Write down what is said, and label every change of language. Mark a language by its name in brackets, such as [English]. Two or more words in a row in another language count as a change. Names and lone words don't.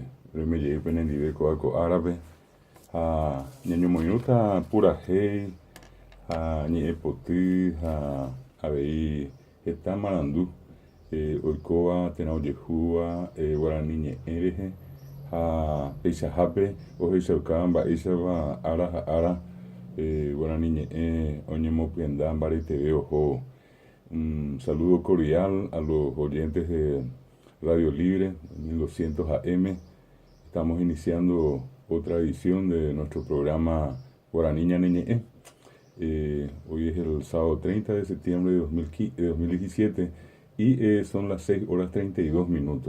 [Guarani] roimejey penendive kóva ko árape ha ñañomoirũta purahéi ha ñe'ẽpoty ha avei heta marandu oikóva térã ojehúva Guarani ñe'ẽ rehe ha peichahápe ohechaukava mba'éichapa ára ha ára Guarani ñe'ẽ oñemopyenda mbareteve oho. [Spanish] Un saludo cordial a los oyentes de Radio Libre 1200 AM. Estamos iniciando otra edición de nuestro programa Guaraní Ñane Ñe'ẽ. Hoy es el sábado 30 de septiembre de 2017 y son las 6 horas 32 minutos.